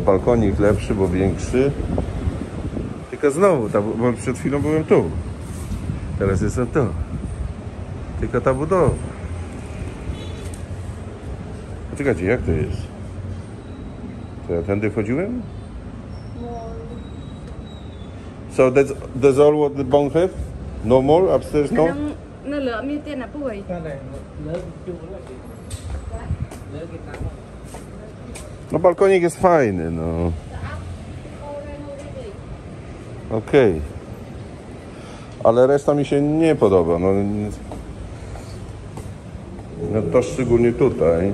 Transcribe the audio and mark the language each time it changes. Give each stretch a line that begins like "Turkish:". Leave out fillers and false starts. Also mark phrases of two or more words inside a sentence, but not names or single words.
Polish: Balkonik lepszy, bo większy. Tylko znowu, bo przed chwilą byłem tu. Teraz jestem tu. Tylko ta budowa. Czekajcie, jak to jest? To ja tędy wchodziłem?
English: So that's all what the bunk have? No more upstairs, no? Nó lỡ miêu tiên là bụi.
Polish: No balkonik jest fajny, no. Okej. Ale reszta mi się nie podoba, no. No to szczególnie tutaj.